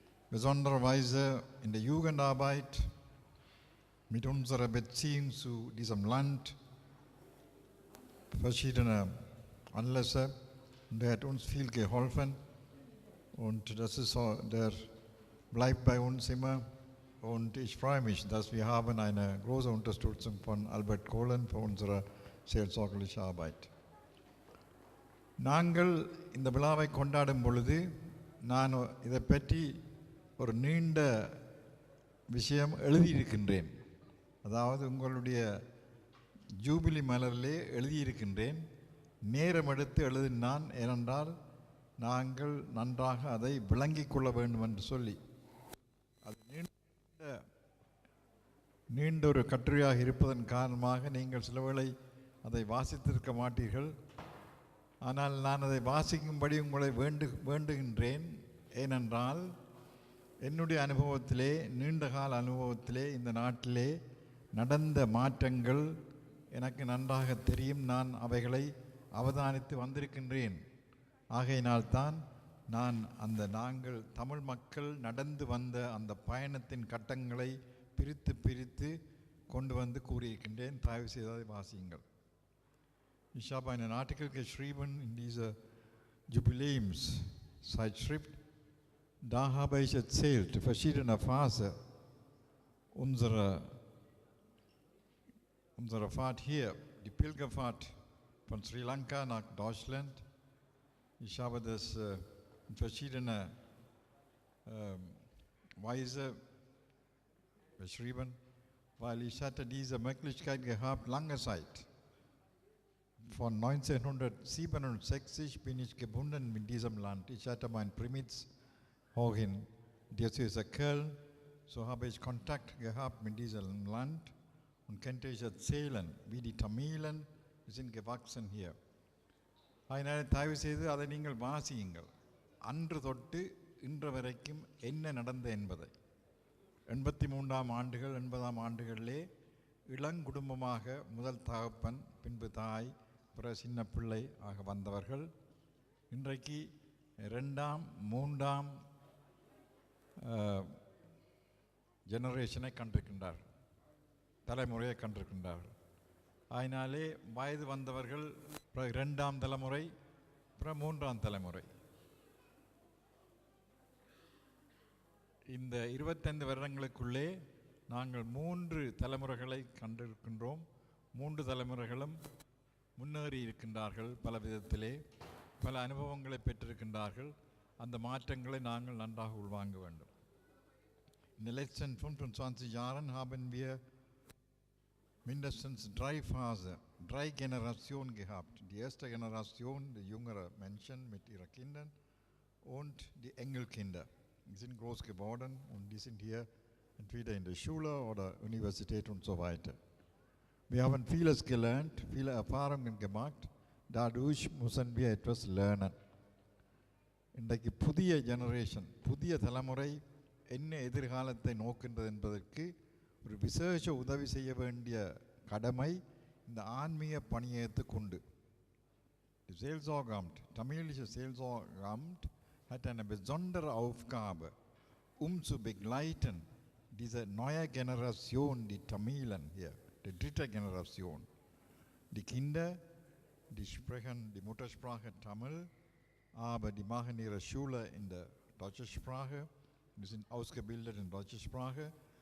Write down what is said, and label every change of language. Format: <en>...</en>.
<de>Besondererweise in der Jugendarbeit, mit unserer Beziehung zu diesem Land, verschiedene Anlässe, und er hat uns viel geholfen und das ist so, der bleibt bei uns immer. Und ich freue mich, dass wir haben eine große Unterstützung von Albert Kohlen für unsere seelsorgerliche Arbeit.</de> <ta>நாங்கள் இந்த விழாவை கொண்டாடும் பொழுது நான் இதை பற்றி ஒரு நீண்ட விஷயம் எழுதியிருக்கின்றேன். அதாவது உங்களுடைய ஜூபிலி மலரிலே எழுதியிருக்கின்றேன். நேரம் எடுத்து எழுதினான், ஏனென்றால் நாங்கள் நன்றாக அதை விளங்கிக் கொள்ள வேண்டும் என்று சொல்லி. அது நீண்ட ஒரு கட்டுரையாக இருப்பதன் காரணமாக நீங்கள் சில வேளை அதை வாசித்திருக்க மாட்டீர்கள். ஆனால் நான் அதை வாசிக்கும்படி உங்களை வேண்டுகின்றேன். ஏனென்றால் என்னுடைய அனுபவத்திலே, நீண்டகால அனுபவத்திலே இந்த நாட்டிலே நடந்த மாற்றங்கள் எனக்கு நன்றாக தெரியும். நான் அவைகளை அவதானித்து வந்திருக்கின்றேன். ஆகையினால்தான் நான் நாங்கள் தமிழ் மக்கள் நடந்து வந்த அந்த பயணத்தின் கட்டங்களை பிரித்து கொண்டு வந்து கூறியிருக்கின்றேன். தயவு செய்து அதை வாசியுங்கள்.</ta> <de>Ich habe einen Artikel geschrieben in dieser Jubiläumszeitschrift. Da habe ich erzählt, die verschiedenen Phasen unserer Fahrt hier, die Pilgerfahrt von Sri Lanka nach Deutschland. Ich habe das in verschiedener Weise beschrieben, weil ich hatte diese Möglichkeit gehabt, lange Zeit. Von 1967 bin ich gebunden mit diesem Land. Ich hatte mein Primitz auch in Diözese Köln. So habe ich Kontakt gehabt mit diesem Land und könnte ich erzählen, wie die Tamilen sind gewachsen hier.</de> <ta>அதனால் தயவு செய்து அதை நீங்கள் வாசியுங்கள். அன்று தொட்டு இன்று வரைக்கும் என்ன நடந்த என்பதை. 83ஆம் ஆண்டுகள் 80ஆம் ஆண்டுகளிலே இளங்குடும்பமாக முதல் தகப்பன், பின்பு தாய், பிற சின்ன பிள்ளை ஆக வந்தவர்கள் இன்றைக்கு 2ஆம் 3ஆம் ஜெனரேஷனை கண்டிருக்கின்றார்கள், தலைமுறையை கண்டிருக்கின்றார்கள். அதனாலே வயது வந்தவர்கள் 2ஆம் தலைமுறை, அப்புறம் 3ஆம் தலைமுறை. இந்த 25 வருடங்களுக்குள்ளே நாங்கள் 3 தலைமுறைகளை கண்டிருக்கின்றோம். 3 தலைமுறைகளும் முன்னேறி இருக்கின்றார்கள், பல விதத்திலே பல அனுபவங்களை பெற்றிருக்கின்றார்கள். அந்த மாற்றங்களை நாங்கள் நன்றாக உள்வாங்க வேண்டும்.</ta> <de>In den letzten 25 Jahren haben wir mindestens 3 Phasen, 3 Generationen gehabt. Die erste Generation, die jüngere Menschen mit ihren Kindern und die Enkelkinder. Die sind groß geworden und die sind hier entweder in der Schule oder Universität und so weiter. Wir haben vieles gelernt, viele Erfahrungen gemacht. Dadurch müssen wir etwas lernen.</de> <ta>இன்றைக்கு புதிய generation, புதிய தலைமுறை என்ன எதிர்காலத்தை நோக்கின்றது என்பதற்கு ஒரு விசேஷ உதவி செய்ய வேண்டிய கடமை இந்த ஆன்மீக பணியத்துக்கு உண்டு.</ta> <de>Die Seelsorgeamt, tamilische Seelsorgeamt hat eine besondere Aufgabe, zu begleiten diese neue Generation, die Tamilen hier, die 3. Generation. Die Kinder, die sprechen die Muttersprache Tamil, aber die machen ihre Schule in der deutschen Sprache, die sind ausgebildet in deutscher Sprache.</de>